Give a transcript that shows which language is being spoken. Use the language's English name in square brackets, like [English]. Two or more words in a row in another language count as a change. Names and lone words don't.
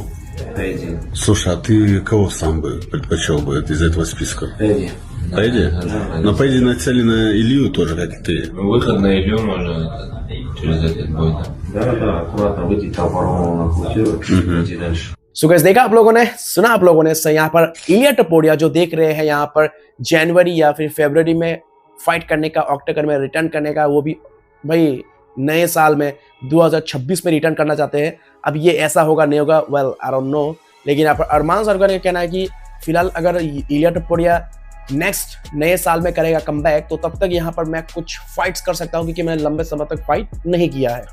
[Russian] Пэдди. слушай, а ты кого сам бы предпочел бы из этого списка? Пэдди. Пэдди? Но Пэдди нацелен на Илью тоже, как и ты. Выход на Илью можно через этот бой, да? Да, аккуратно выйти, Топорова нокаутировать, идти дальше. [English] so guys [Hindi] देखा आप लोगों ने, सुना आप लोगों ने। सो यहाँ पर इलिया टपोरिया जो देख रहे हैं यहाँ पर जनवरी या फिर फरवरी में फाइट करने का, ऑक्टोबर में रिटर्न करने का, वो भी भाई नए साल में 2026 में रिटर्न करना चाहते हैं। अब ये ऐसा होगा नहीं होगा, [English] well I don't know, [Hindi] लेकिन यहाँ पर अरमान शाहरुख का कहना है कि फिलहाल अगर इलिया टपोरिया नेक्स्ट नए साल में करेगा कमबैक तो तब तक यहाँ पर मैं कुछ फाइट्स कर सकता हूँ क्योंकि मैंने लंबे समय तक फाइट नहीं किया है।